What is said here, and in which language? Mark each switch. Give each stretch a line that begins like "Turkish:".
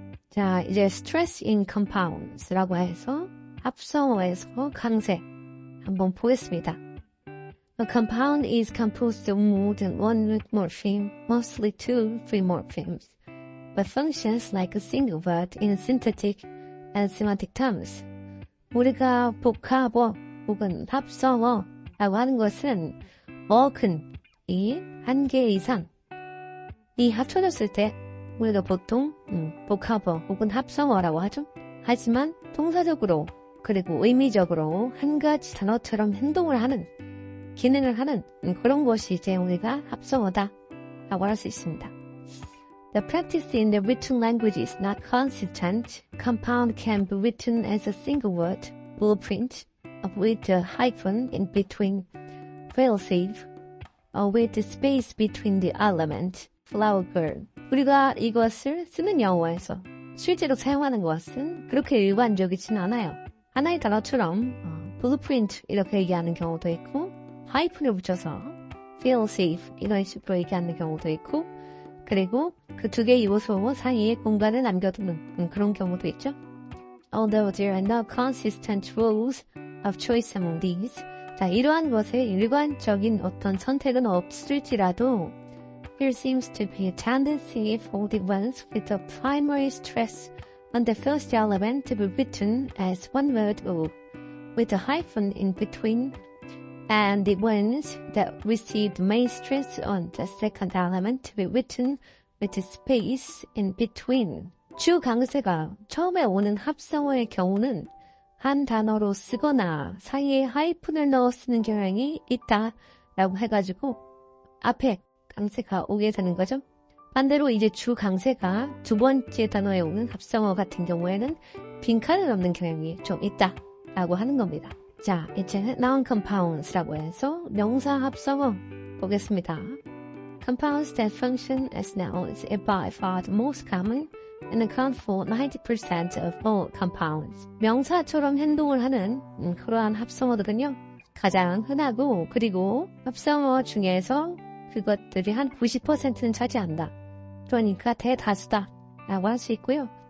Korean: 자, 이제
English: stress in compounds
Korean: 라고 해서 합성어에서 강세 한번 보겠습니다.
English: A compound is composed of more than one root morpheme, mostly 2, 3 morphemes, but functions like a single word in synthetic and semantic terms.
Korean: 우리가 복합어 혹은 합성어라고 하는 것은 어근이 한 개 이상 이 합쳐졌을 때 우리가 보통 복합어 혹은 합성어라고 하죠. 하지만 동사적으로 그리고 의미적으로 한 가지 단어처럼 행동을 하는 기능을 하는 그런 것이 이제 우리가 합성어다 라고 할 수 있습니다.
English: The practice in the written language is not consistent. Compound can be written as a single word, blueprint, with a hyphen in between, fail-safe, with the space between the element, flower girl.
Korean: 우리가 이것을 쓰는 영어에서 실제로 사용하는 것은 그렇게 일반적이진 않아요. 하나의 단어처럼 blueprint 이렇게 얘기하는 경우도 있고 하이픈을 붙여서 feel safe 이런 식으로 얘기하는 경우도 있고 그리고 그 두 개의 요소 사이에 공간을 남겨두는 그런 경우도 있죠.
English: Although there are no consistent rules of choice among these,
Korean: 자, 이러한 것에 일관적인 어떤 선택은 없을지라도
English: there seems to be a tendency for the ones with a primary stress on the first element to be written as one word or with a hyphen in between, and the ones that receive the main stress on the second element to be written with a space in between.
Korean: 주 강세가 처음에 오는 합성어의 경우는 한 단어로 쓰거나 사이에 하이픈을 넣어 쓰는 경향이 있다라고 해가지고 앞에 강세가 오게 되는 거죠. 반대로 이제 주 강세가 두 번째 단어에 오는 합성어 같은 경우에는 빈칸을 넣는 경향이 좀 있다라고 하는 겁니다. 자, 이제
English: noun compounds
Korean: 라고 해서 명사 합성어 보겠습니다.
English: Compounds that function as nouns are by far the most common and account for 90% of all compounds.
Korean: 명사처럼 행동을 하는 그러한 합성어들은요. 가장 흔하고 그리고 합성어 중에서 그것들이 한 90%는 차지한다. 그러니까 대다수다 라고 할 수 있고요.